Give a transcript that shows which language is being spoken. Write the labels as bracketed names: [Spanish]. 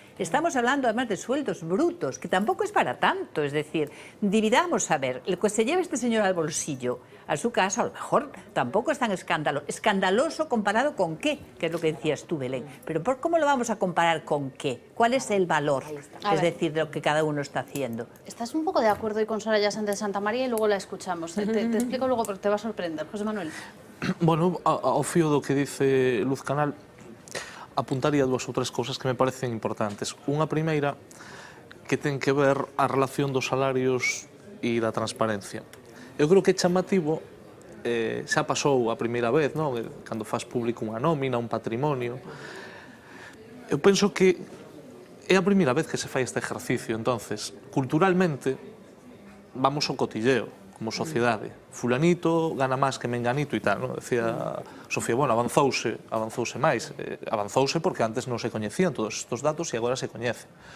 [Spanish] Estamos hablando además de sueldos brutos, que tampoco es para tanto, es decir, dividamos a ver, el que se lleva este señor al bolsillo, a su casa, a lo mejor tampoco es tan escandaloso comparado con qué, que es lo que decías tú, Belén, pero ¿cómo lo vamos a comparar con qué? ¿Cuál es el valor, es decir, de lo que cada uno está haciendo? Estás un poco de acuerdo hoy con Soraya Sáenz de Santamaría y luego la escuchamos. Te explico luego porque te va a sorprender. José Manuel. [Galician] Bueno, ao fío do que dice Luz Canal, apuntaría dúas ou tres cousas que me parecen importantes. Unha primeira, que ten que ver a relación dos salarios e da transparencia. Eu creo que é chamativo, xa pasou a primeira vez, non? Cando faz público unha nómina, un patrimonio. Eu penso que é a primeira vez que se fai este ejercicio, entonces, culturalmente, vamos ao cotilleo, como sociedade. Fulanito gana máis que menganito e tal, non? Decía Sofía, bueno, avanzouse máis. Avanzouse porque antes non se coñecían todos estes datos e agora se coñecen.